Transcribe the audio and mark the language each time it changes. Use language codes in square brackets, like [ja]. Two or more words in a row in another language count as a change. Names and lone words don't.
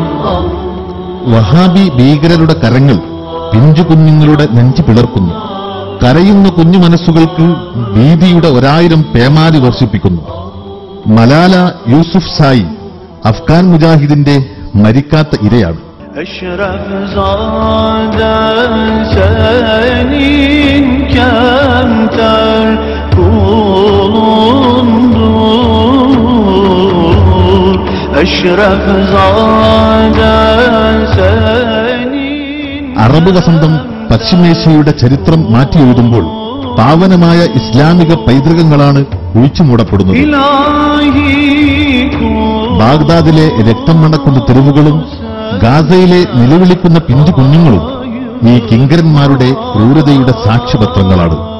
[ml] വഹാബി ഭീകരരുടെ കരങ്ങൾ പിഞ്ചു കുഞ്ഞുങ്ങളുടെ നെഞ്ചു പിളർക്കുന്നു. കരയുന്ന കുഞ്ഞു മനസ്സുകൾക്ക് ഭീതിയുടെ 1000 പേമാരി വർഷിപ്പിക്കുന്നു. മലാല യൂസുഫ് സായി അഫ്ഗാൻ മുജാഹിദിന്റെ മരിക്കാത്ത ഇരയാണ്. [tr] أشرف زاده senin kemter kulundur Eşref zade senin [ml] അറബ് വസന്തം പശ്ചിമേഷ്യയുടെ ചരിത്രം മാറ്റിയെഴുതുമ്പോൾ പാവനമായ ഇസ്ലാമിക പൈതൃകങ്ങളാണ് ഒഴിച്ചുമൂടപ്പെടുന്നത്. ilahi ബാഗ്ദാദിലെ രക്തം മണക്കുന്ന തെരുവുകളും ഗാസയിലെ നിലവിളിക്കുന്ന പിഞ്ചു കുഞ്ഞുങ്ങളും ഈ കിങ്കരന്മാരുടെ ക്രൂരതയുടെ സാക്ഷ്യപത്രങ്ങളാണ്.